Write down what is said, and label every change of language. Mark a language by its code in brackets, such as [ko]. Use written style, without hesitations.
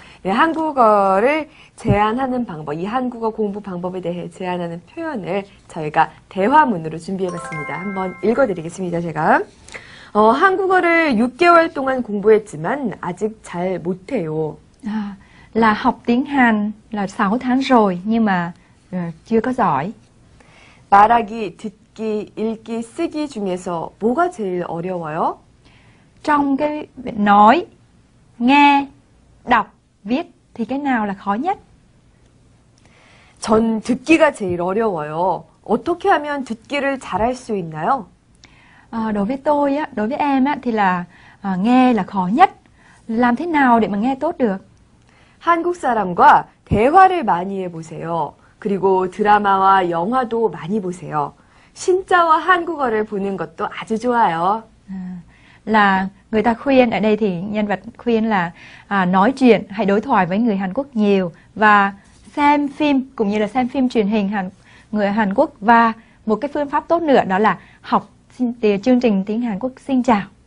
[ko] 네, 한국어를 제안하는 방법, 이 한국어 공부 방법에 대해 제안하는 표현을 저희가 대화문으로 준비해봤습니다. 한번 읽어드리겠습니다, 제가. 한국어를 6개월 동안 공부했지만 아직 잘 못해요. [vi] Là học tiếng Hàn là 6 tháng rồi nhưng mà chưa có giỏi. [ko] 말하기, 듣기, 읽기, 쓰기 중에서 뭐가 제일 어려워요? [vi] Trong cái nói, nghe, đọc, viết thì cái nào là khó nhất? [ko] 전 듣기가 제일 어려워요. 어떻게 하면 듣기를 잘할 수 있나요? [vi] Đối với tôi á, đối với em á thì là nghe là khó nhất. Làm thế nào để mà nghe tốt được? [ko] 한국 사람과 대화를 많이 해보세요. 그리고 드라마와 영화도 많이 보세요. 신짜와 한국어를 보는 것도 아주 좋아요. [vi] Là người ta khuyên, ở đây thì nhân vật khuyên là nói chuyện, hãy đối thoại với người Hàn Quốc nhiều và xem phim, cũng như là xem phim truyền hình người Hàn Quốc. Và một cái phương pháp tốt nữa đó là học chương trình tiếng Hàn Quốc xin chào.